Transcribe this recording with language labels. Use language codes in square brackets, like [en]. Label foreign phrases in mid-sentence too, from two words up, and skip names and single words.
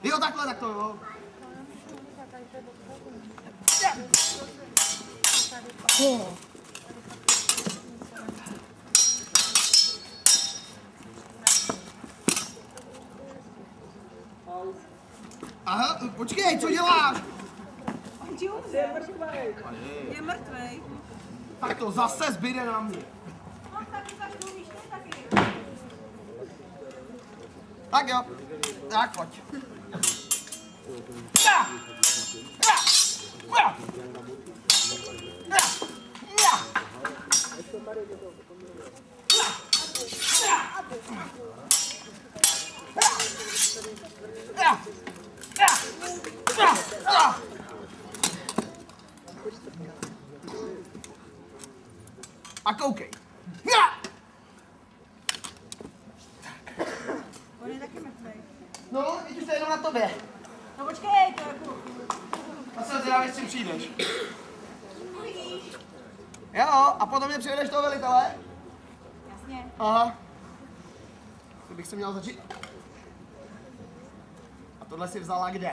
[cs] Jo, takhle, tak to jo. Aha, počkej, co děláš? On ti umře. Je mrtvej. Tak to zase zbyde na mě. No tak ukaž, to umíš ty taky. Tak jo, tak pojď. Ja! Ja! Ja! Ja! Ja! Ja! Ja! Ja! Ja! A koukej. Ja! On je taky mrtvej. No, teď už to je jenom na tobě. No počkej, to jako... A jsem zvědavý, s čím přijdeš. Uvidíš. Jo, a potom mě přivedeš toho velitele? Jasně. Aha. To bych se měl začít. A tohle si vzala kde?